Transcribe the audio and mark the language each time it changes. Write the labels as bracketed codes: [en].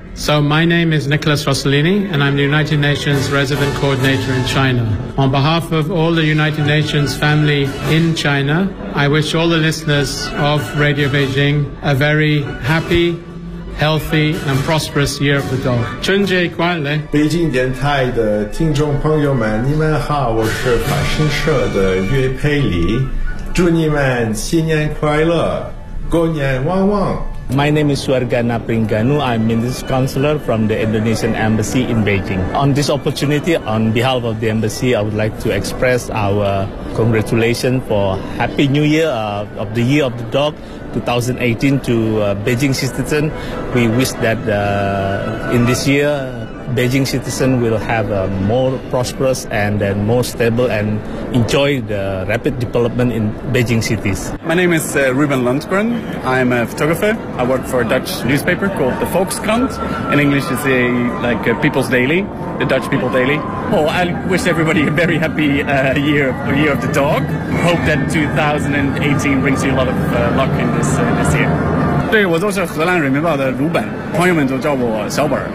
[en] So my name is Nicholas Rossellini, and I'm the United Nations Resident Coordinator in China. On behalf of all the United Nations family in China, I wish all the listeners of Radio Beijing a very happy, healthy, and prosperous Year of the Dog. [zh] 春节快乐！北京电台的听众朋友们，你们好，我是法新社的岳佩里，祝你们新年快乐，狗年旺旺。 [en] My name is Suargana Pringanu. I'm Minister Counselor from the Indonesian Embassy in Beijing. On this opportunity, on behalf of the Embassy, I would like to express our congratulations for Happy New Year of the Year of the Dog 2018 to Beijing citizens. We wish that in this year, Beijing citizens will have a more prosperous and then more stable and enjoy the rapid development in Beijing cities. My name is Ruben Lundgren. I'm a photographer. I work for a Dutch newspaper called the Volkskrant. In English, it's a, like a People's Daily, the Dutch People Daily. Oh, I wish everybody a very happy year of the dog. Hope that 2018 brings you a lot of luck in this, this year. [zh] 对，我就是荷兰人民报的鲁本，朋友们都叫我小本。